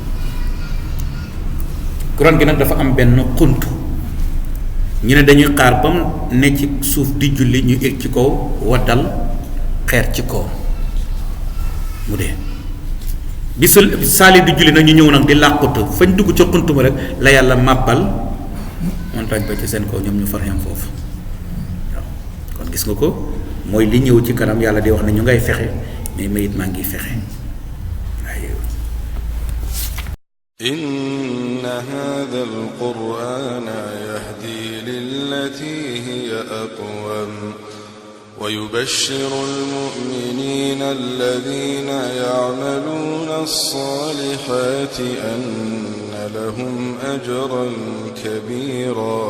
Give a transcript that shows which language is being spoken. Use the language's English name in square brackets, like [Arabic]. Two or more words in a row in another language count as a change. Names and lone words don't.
[Wolof] kuran gi nag dafa am benn xunt ñu ne dañuy xaar ba mu ne ci suuf di julli ñu egg ci kaw waddal xeer ci kaw mu dee bi Saali di julli nag ñu ñëw nag di làqutu fañ dugg ca xunt ma rek la yàlla màbbal montagne ba ci seen kaw ñoom ñu far yam foofu waaw kon gis nga ko mooy li ñëw ci kanam yàlla di wax ne ñu ngay fexe mais mayit maa ngi fexe waaye [Arabic] إن هذا القرآن يهدي للتي هي أقوم ويبشر المؤمنين الذين يعملون الصالحات أن لهم أجرا كبيرا